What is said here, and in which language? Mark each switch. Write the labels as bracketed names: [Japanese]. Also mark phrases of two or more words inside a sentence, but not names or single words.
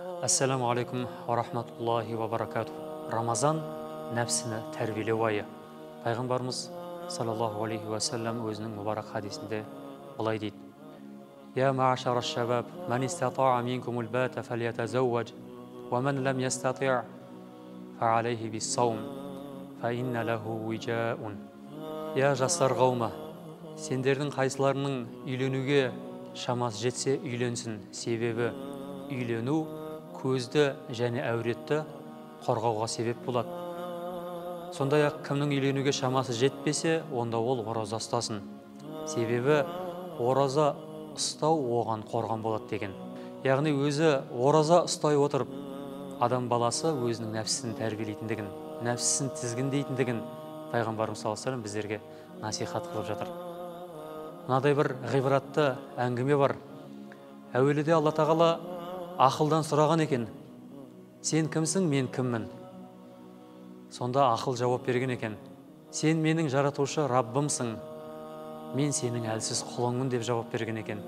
[Arabic] السلام عليكم ورحمة الله وبركاته. [Kazakh] Рамазан нәпсіні тәрбиелеу айы. [Arabic] Пайғамбарымыз صلى الله عليه وسلم [Kazakh] өзінің мұбарак хадисінде былай дейді: [Arabic] يا معشر الشباب من استطاع منكم الباءة فليتزوج, ومن لم يستطع فعليه بالصوم فإنه له وجاء. [Kazakh] Я жастар қауымы, сендердің қайсыларының үйленуге шамасы жетсе үйленсін, себебі үйлену көзді және әуретті қорғауға себеп болады. Сондай-ақ кімнің үйленуге шамасы жетпесе, онда ол ораза ұстасын, себебі ораза ұстау оған қорған болады деген. Яғни өзі ораза ұстай отырып, адам баласы өзінің нәпсісін тәрбиелейтіндігін, нәпсісін тізгіндейтіндігін Пайғамбарымыз [Arabic] صلى الله عليه وسلم [Kazakh] біздерге насихат қылып жатыр. Мынадай бір ғибратты әңгіме бар. Әуеліде Алла тағала ақылдан сұраған екен: сен кімсің, мен кіммін? Сонда ақыл жауап берген екен: сен менің жаратушы Раббымсың, мен сенің әлсіз құлыңмын деп жауап берген екен.